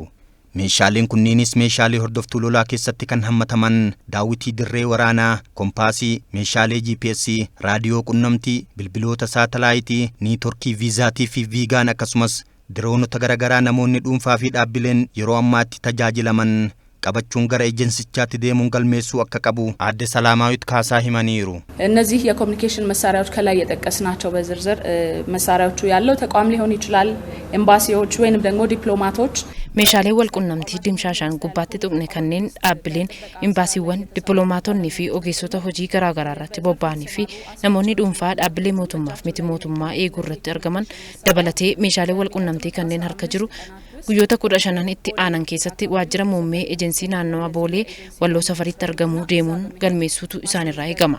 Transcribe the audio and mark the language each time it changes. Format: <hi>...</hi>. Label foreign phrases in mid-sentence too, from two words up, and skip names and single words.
<om>meeshaaleen kunniinis meeshaalee hordoftuu lolaa keessatti kan hammataman daawwitii dirree waraanaa, kompaasii, meeshaalee GPS, raadiyoo qunnamtii, bilbiloota saatalaayitii, niitorkii viizaatii fi viigaan akkasumas diroonota garaagaraa namoonni dhuunfaa fi dhaabbileen yeroo ammaatti tajaajilaman qabachuun gara ኤጀንሲቻatti deemuun galmeessuu akka qabu Aadde Salamaawit Kaasaa himaniiru</om> <am>እነዚህ የኮሙኒኬሽን መሳሪያዎች ከላይ የጠቀስናቸው በዝርዝር መሳሪያዎቹ ያለው ተቋም ሊሆን ይችላል ኤምባሲዎች ወይንም ደግሞ ዲፕሎማቶች</am> <om>meeshaalee walqunnamtii dimshaashaan gubbaatti tuqne kanneen dhaabbileen imbaasiiwwan dippiloomaatonni fi ogeessota hojii garaagaraa irratti bobba'anii fi namoonni dhuunfaa dhaabbilee mootummaaf miti mootummaa eeguu irratti argaman dabalatee meeshaalee walqunnamtii kanneen harka jiru guyyoota 15 itti aanan keessatti waajjira muummee ejensii naannawaa Boolee Walloo Safaritti argamuu deemuun galmeessuutu isaanirraa eegama.</om>